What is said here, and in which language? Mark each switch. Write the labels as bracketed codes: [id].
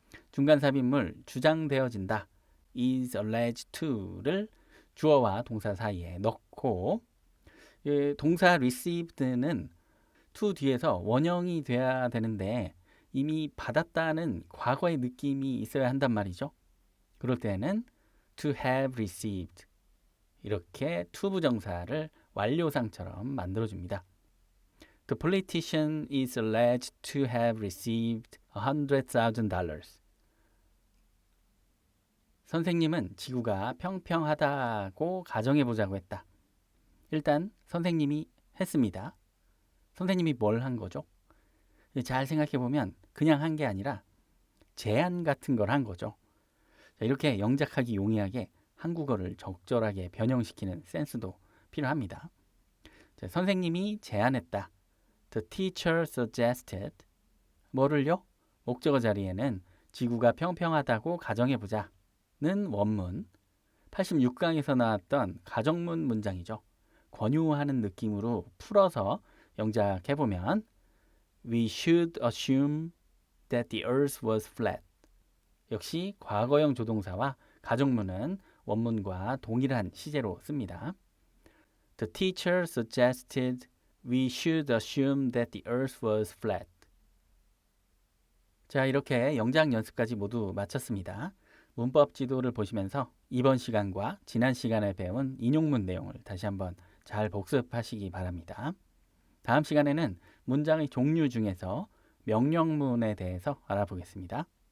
[ko] 중간 삽입물 주장되어진다 [en] is alleged to [ko] 를 주어와 동사 사이에 넣고 동사 received는 to 뒤에서 원형이 돼야 되는데 이미 받았다는 과거의 느낌이 있어야 한단 말이죠. 그럴 때는 [en] to have received [ko] 이렇게 to 부정사를 완료상처럼 만들어줍니다. [en] The politician is alleged to have received $100,000. [ko] 선생님은 지구가 평평하다고 가정해보자고 했다. 일단 선생님이 했습니다. 선생님이 뭘 한 거죠? 잘 생각해보면 그냥 한 게 아니라 제안 같은 걸 한 거죠. 자, 이렇게 영작하기 용이하게 한국어를 적절하게 변형시키는 센스도 필요합니다. 자, 선생님이 제안했다. [en] The teacher suggested. [ko] 뭐를요? 목적어 자리에는 지구가 평평하다고 가정해보자 는 원문 86강에서 나왔던 가정문 문장이죠. 권유하는 느낌으로 풀어서 영작해보면 [en] We should assume that the earth was flat. [ko] 역시 과거형 조동사와 가정문은 원문과 동일한 시제로 씁니다. [en] The teacher suggested we should assume that the earth was flat. [ko] 자, 이렇게 영작 연습까지 모두 마쳤습니다. 문법 지도를 보시면서 이번 시간과 지난 시간에 배운 인용문 내용을 다시 한번 잘 복습하시기 바랍니다. 다음 시간에는 문장의 종류 중에서 명령문에 대해서 알아보겠습니다.